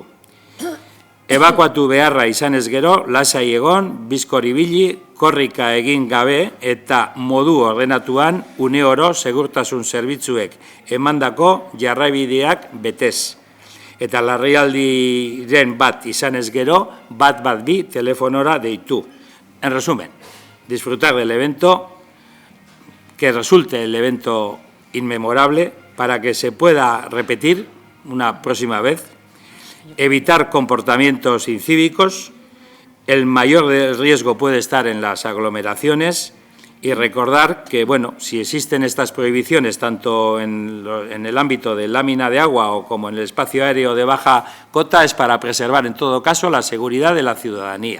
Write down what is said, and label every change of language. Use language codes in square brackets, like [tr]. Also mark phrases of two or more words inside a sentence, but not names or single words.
[eu] Ebakuatu beharra izanez gero, lasai egon, bizkor ibili, korrika egin gabe eta modu ordenatuan une oro segurtasun zerbitzuek emandako jarraibideak betez. Eta larrialdiren bat izanez gero, bat bi telefonora deitu. [es] En resumen, disfrutar del evento, que resulte el evento inmemorable para que se pueda repetir una próxima vez, evitar comportamientos incívicos, el mayor riesgo puede estar en las aglomeraciones y recordar que, bueno, si existen estas prohibiciones tanto en el ámbito de lámina de agua o como en el espacio aéreo de baja cota es para preservar en todo caso la seguridad de la ciudadanía.